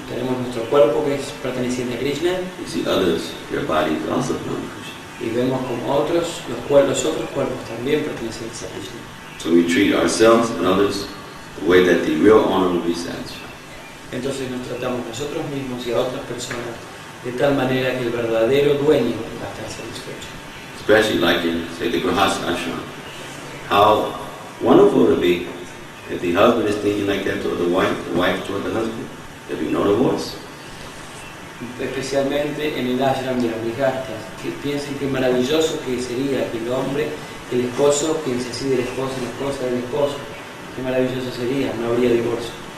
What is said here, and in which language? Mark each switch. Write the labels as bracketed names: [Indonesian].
[Spanish] Tenemos nuestro cuerpo que es perteneciente a Krishna. [English] We see others, their bodies also belong to Krishna. [Spanish] Y vemos como otros otros cuerpos también pertenecientes a Krishna. [English] So we treat ourselves and others the way that the real owner will be satisfied. [Spanish] Entonces nos tratamos nosotros mismos y a otras personas de tal manera que el verdadero dueño va a estar satisfecho. [English] Especially like in, say, the Grihastha ashram. How wonderful it would be if the husband is thinking like that toward the wife toward the husband. There'd be no divorce. [Spanish] Especialmente en el ashram de las Grihasthas, que piensen qué maravilloso que sería que el hombre, el esposo, piense así del esposo, la esposa del esposo. Qué maravilloso sería, no habría divorcio.